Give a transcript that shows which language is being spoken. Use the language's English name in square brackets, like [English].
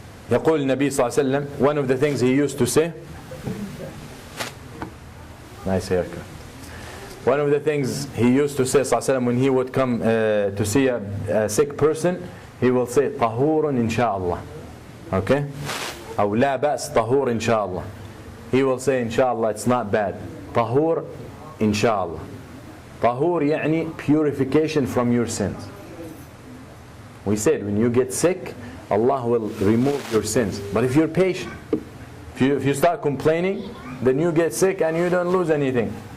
[Arabic] يقول النبي صلى الله عليه وسلم, [English] one of the things he used to say, nice haircut. One of the things he used to say [Arabic] صلى الله عليه وسلم, [English] when he would come to see a sick person, he will say [Arabic] طهور إن شاء الله. [English] Okay? [Arabic] أو لا بأس طهور إن شاء الله. [English] He will say [Arabic] إن شاء الله, [English] it's not bad. [Arabic] طهور إن شاء الله. طهور يعني [English] purification from your sins. We said when you get sick, Allah will remove your sins. But if you're patient, if you start complaining, then you get sick and you don't lose anything.